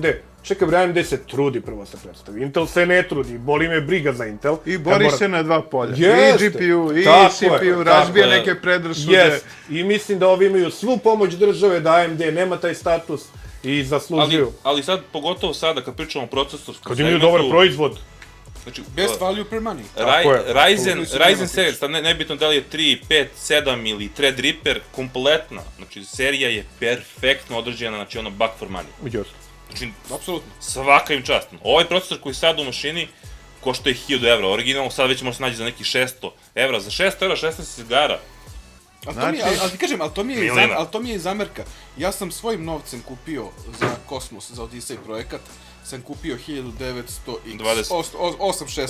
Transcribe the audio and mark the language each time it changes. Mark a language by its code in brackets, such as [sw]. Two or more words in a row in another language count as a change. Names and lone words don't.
[sr] Čekaj, AMD se trudi prvo se predstavi. Intel se ne trudi, boli me briga za Intel. I bori se na 2 polja. I GPU, i CPU, razbija neke predrasude. I mislim da ovi imaju svu pomoć države, da AMD nema taj status i zaslužuju. Ali sad, pogotovo sada, kad pričamo o procesorskom segmentu... Kad imaju dobar proizvod. Znači, [en] Best value per money. [sr] Tako je. Ryzen serija, sad nebitno da li je 3, 5, 7 ili Threadripper, kompletna, znači serija je perfektno određena, znači ono [en] buck for money. [sr] Just. Znači, Apsolutno. svaka im čast. Ovaj procesor koji sad u mašini košta je 1000 evra originalno, sad već može se naći za neki 600 evra. Za 600 evra 16 igara. Ali ti kažem, ali to mi je i zamerka. Ja sam svojim novcem kupio za Kosmos, za Odyssey projekat, sam kupio 1900X, 816.